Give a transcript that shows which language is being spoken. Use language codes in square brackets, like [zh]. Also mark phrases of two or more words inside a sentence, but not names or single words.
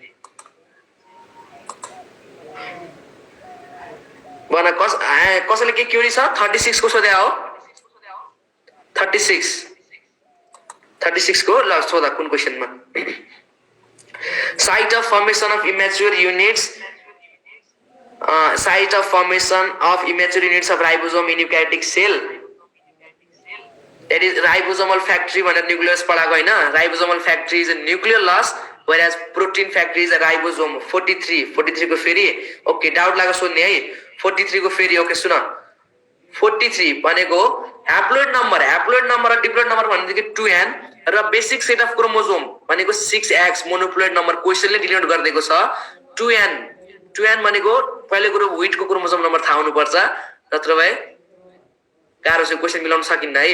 [ne] बना कसैले के क्युरी छ? 36 को सोध्या हो, 36 को ल सोधा कुन क्वेशनमा? [en] site of formation of immature units of ribosome in eukaryotic cell that is ribosomal factory [ne] भनेर न्यूक्लियस पढाएको हैन। [en] ribosomal factory is a nucleolus whereas protein factory is a ribosome. [ne] 43 को फेरि ओके, डाउट लाग्यो सोध्ने है। 43 को फेरि ओके सुन, 43 भनेको [en] haploid number [ne] र [en] diploid number [ne] भनेको 2n र [en] basic set of chromosome [ne] भनेको 6x [en] monoploid number [ne] क्वेशनले डिनोट गरिदिएको छ। 2n भनेको पहिलो कुरो व्हिटको [en] chromosome number [ne] थाहा हुनु पर्छ, नत्र भए गाह्रो छ, क्वेशन मिलाउन सकिन्न है।